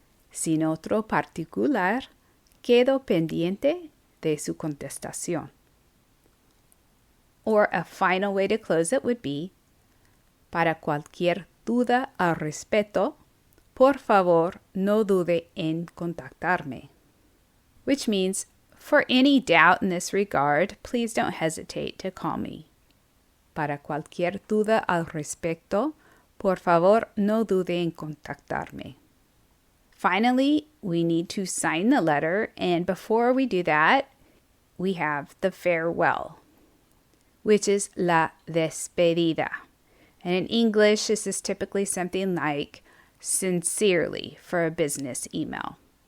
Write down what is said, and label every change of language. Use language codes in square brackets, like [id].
[es] Sin otro particular, quedo pendiente de su contestación. [en] Or a final way to close it would be, [es] para cualquier duda al respecto, por favor, no dude en contactarme. [en] Which means, for any doubt in this regard, please don't hesitate to call me. [es] Para cualquier duda al respecto, por favor, no dude en contactarme. [en] Finally, we need to sign the letter, and before we do that, we have the farewell, which is [es] la despedida. [en] And in English, this is typically something like sincerely for a business email.